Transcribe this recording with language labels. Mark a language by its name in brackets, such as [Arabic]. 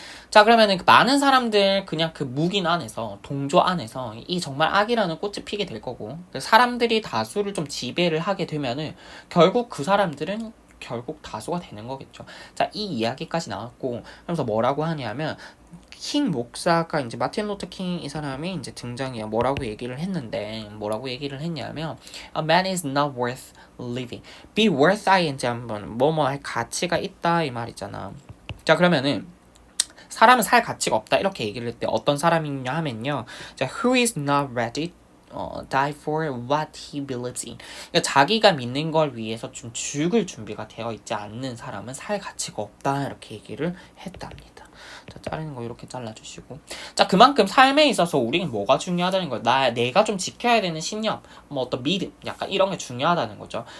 [Korean] 자, 그러면은 많은 사람들 그냥 그 묵인 안에서, 동조 안에서 이 정말 악이라는 꽃이 피게 될 거고, 사람들이 다수를 좀 지배를 하게 되면은 결국 그 사람들은 결국 다수가 되는 거겠죠. 자, 이 이야기까지 나왔고, 그래서 뭐라고 하냐면, 킹 목사가 이제 마틴 루터 킹 이 사람이 이제 등장해요. [English] 뭐라고 얘기를 했냐면, a man is not worth living. be worth ing [Korean] 한번 뭐뭐 할 가치가 있다, 이 말이잖아. 자, 그러면은 사람은 살 가치가 없다, 이렇게 얘기를 했대. 어떤 사람이냐 하면요, 자, [English] who is not ready die for what he believes in. [Korean] 그러니까 자기가 믿는 걸 위해서 좀 죽을 준비가 되어 있지 않는 사람은 살 가치가 없다. 이렇게 얘기를 했답니다. 자, 자르는 거 이렇게 잘라주시고. 자, 그만큼 삶에 있어서 우리는 뭐가 중요하다는 거야. 내가 좀 지켜야 되는 신념, 뭐 어떤 믿음, 약간 이런 게 중요하다는 거죠.